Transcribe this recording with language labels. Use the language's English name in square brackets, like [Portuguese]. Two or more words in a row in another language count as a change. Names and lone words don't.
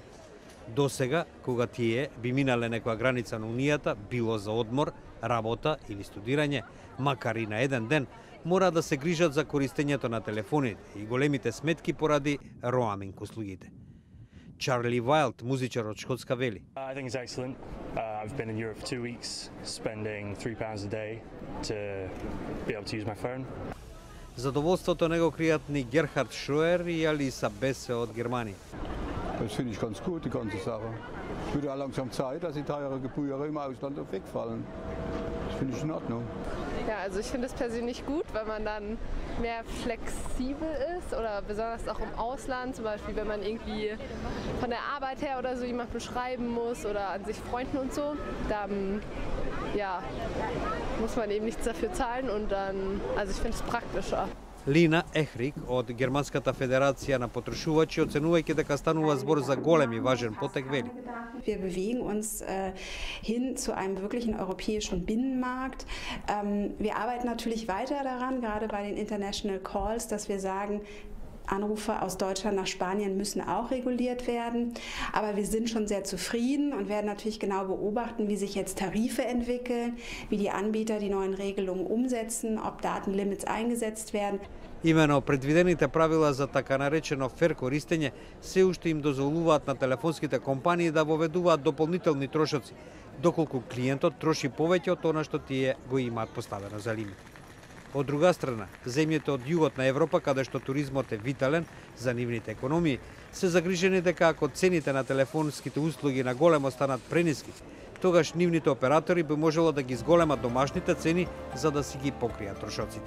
[Macedonian] Досега, кога тие би минале некоја граница на Унијата, било за одмор, работа или студирање, макар и на еден ден, мора да се грижат за користењето на телефоните и големите сметки поради роаминг услугите. Чарли Вайлд, музичар од Шкотска, вели: [English] I think it's excellent. I've been in Europe for 2 weeks, spending £3 a day to be able to use my phone. [Macedonian] Задоволството не го кријат ни Герхард Шроер и Алиса Бесе од Германија. [German] Das finde ich ganz gut, die ganze Sache. Es wird ja langsam Zeit, dass die teure Gebühren im Ausland wegfallen. Das finde ich in Ordnung. Ja, also ich finde es persönlich gut, weil man dann mehr flexibel ist oder besonders auch im Ausland, zum Beispiel wenn man irgendwie von der Arbeit her oder so jemanden beschreiben muss oder an sich Freunden und so, dann ja, muss man eben nichts dafür zahlen und dann, also ich finde es praktischer. [Macedonian] Лина Ехрик од Германската федерација на потрошувачи, оценувајќи дека станува збор за голем и важен потек, вели: [German] Wir bewegen uns hin zu einem wirklichen europäischen Binnenmarkt. Wir arbeiten natürlich weiter daran, gerade bei den [English] International Calls, [German] dass wir sagen, Anrufe aus Deutschland nach Spanien müssen auch reguliert werden. Aber wir sind schon sehr zufrieden und werden natürlich genau beobachten, wie sich jetzt Tarife entwickeln, wie die Anbieter die neuen Regelungen umsetzen, ob Datenlimits eingesetzt werden. [Macedonian] Имено предвидените правила за така наречено фер користење се уште им дозволуваат на телефонските компании да воведуваат дополнителни трошоци, доколку клиентот троши повеќе од она што тие го имаат поставено за лимит. Од друга страна, земјите од југот на Европа, каде што туризмот е витален за нивните економии, се загрижени дека ако цените на телефонските услуги на големо станат прениски, тогаш нивните оператори би можело да ги зголемат домашните цени за да си ги покријат трошоците.